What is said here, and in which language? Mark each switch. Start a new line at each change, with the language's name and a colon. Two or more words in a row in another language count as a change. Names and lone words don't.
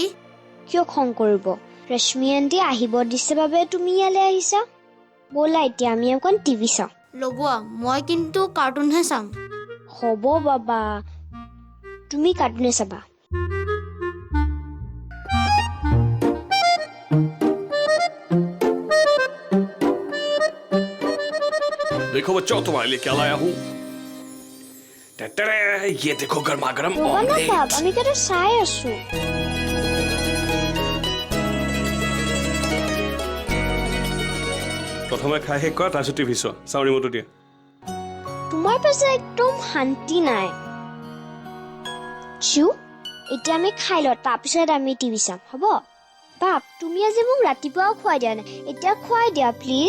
Assamese: কিয় খং কৰিব ৰশ্মি আণ্টি আহিব দিছে বাবে তুমি ইয়ালৈ আহিছা ব'লা এতিয়া আমি অকণ টিভি চাওঁ লগোৱা মই কিন্তু কাৰ্টুনহে চাম হ'ব বাবা তুমি কাৰ্টুনে চাবা
Hindi: देखो बच्चों तुम्हारे लिए क्या लाया हूँ ये देखो गर्मा गर्म
Assamese: ৰ'বা না বাপ আমি কেইটা চাই আছো প্ৰথমে খাই শেষ কৰা তাৰপিছত টিভি চোৱা চাওঁ ৰিম'টটো দিয়া তোমাৰ পাছে একদম শান্তি নাই চিউ এতিয়া আমি খাই লওঁ তাৰপিছত আমি টিভি চাম হ'ব বাপ তুমি আজি মোক ৰাতিপুৱাও খুৱাই দিয়া নাই এতিয়া খুৱাই দিয়া প্লিজ